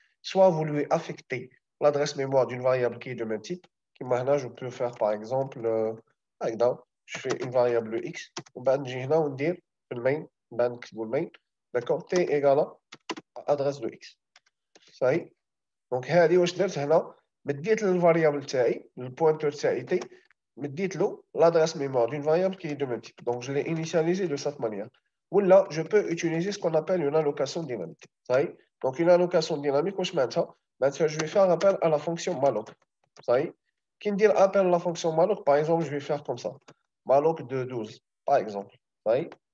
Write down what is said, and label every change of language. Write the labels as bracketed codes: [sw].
[fr] Soit vous lui affectez l'adresse mémoire d'une variable qui est de même type, qui maintenant je peux faire par exemple, je fais une variable x, on dit le main, d'accord, t égale à adresse de x. Ça y est. [ar] Donc هذه واش درت هنا مديت للفاريابل تاعي البوينتر تاعي تي مديت له [fr] l'adresse mémoire d'une variable qui est de même type. Donc je l'ai initialisé de cette manière. Ou là, je peux utiliser ce qu'on appelle une allocation dynamique. Ça y est. Donc une allocation dynamique, [ar] واش معناتها [fr] je vais faire appel à la fonction malloc. Ça y est. Qui me dit appel à la fonction malloc, par exemple, je vais faire comme ça. Malloc de 12, par exemple. Ça y est.